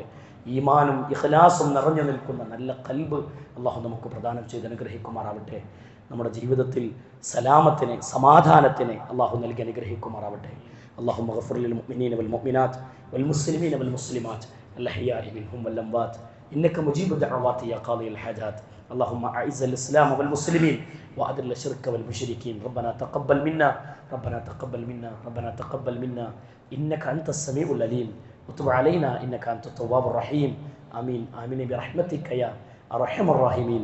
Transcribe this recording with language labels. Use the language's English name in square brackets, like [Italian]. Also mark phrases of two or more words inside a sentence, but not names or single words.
[Malayalam] ഈമാനും ഇഖ്ലാസും നിറഞ്ഞു നിൽക്കുന്ന നല്ല കൽബ് അള്ളാഹു നമുക്ക് പ്രദാനം ചെയ്ത് അനുഗ്രഹിക്കുമാറാവട്ടെ. നമ്മുടെ ജീവിതത്തിൽ സലാമത്തിനെ, സമാധാനത്തിനെ അള്ളാഹു നൽകി അനുഗ്രഹിക്കുമാറാവട്ടെ. [Arabic] اللهم اغفر للمؤمنين والمؤمنات والمسلمين والمسلمات الأحياء منهم والأموات إنك مجيب الدعوات يا قاضي الحاجات. اللهم أعز الإسلام والمسلمين وأذل الشرك والمشركين. ربنا تقبل منا إنك أنت السميع العليم وتب علينا إنك أنت التواب الرحيم. آمين برحمتك يا أرحم الراحمين.